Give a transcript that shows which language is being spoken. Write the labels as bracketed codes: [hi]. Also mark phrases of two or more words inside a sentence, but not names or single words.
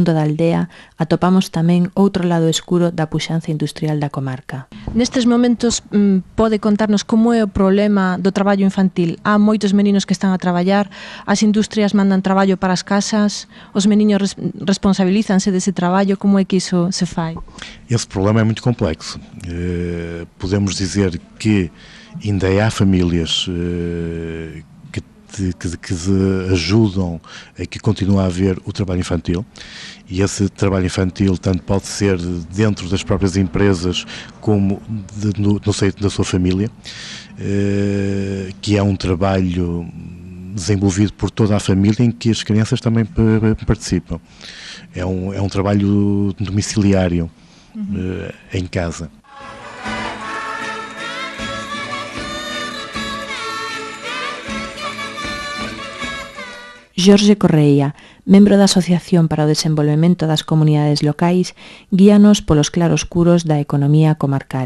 [gl] mundo da aldea, atopamos tamén outro lado escuro da puxanza industrial da comarca. Nestes momentos pode contarnos como é o problema do traballo infantil? Há moitos meninos que están a traballar, as industrias mandan traballo para as casas, os meniños responsabilízanse dese traballo, como é que iso se fai? [pt] Esse problema é muito complexo. Podemos dizer que ainda há famílias que ajudam a que continue a haver o trabalho infantil, e esse trabalho infantil tanto pode ser dentro das próprias empresas como no seio da sua família, que é um trabalho desenvolvido por toda a família em que as crianças também participam. É um trabalho domiciliário em casa. [gl] Jorge Correia, membro da Asociación para o Desenvolvemento das Comunidades Locais, guíanos polos claroscuros da economía comarcal.